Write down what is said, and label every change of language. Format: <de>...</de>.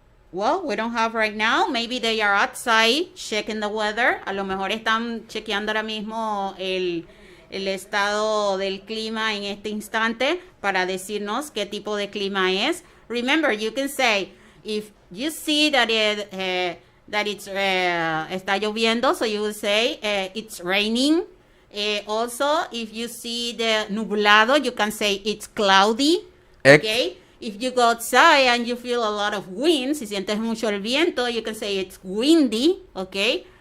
<en>Well, we don't have right now. Maybe they are outside checking the weather.</en> <es>A lo mejor están chequeando ahora mismo el estado del clima en este instante para decirnos qué tipo de clima es.</es> <en>Remember, you can say, if you see that it's</en> <es>está lloviendo,</es> <en>so you will say it's raining. Also, if you see the nublado, you can say it's cloudy. Okay. If you go outside and you feel a lot of wind,</en> <es>si sientes mucho el viento,</es> <en>you can say it's windy, okay?</en>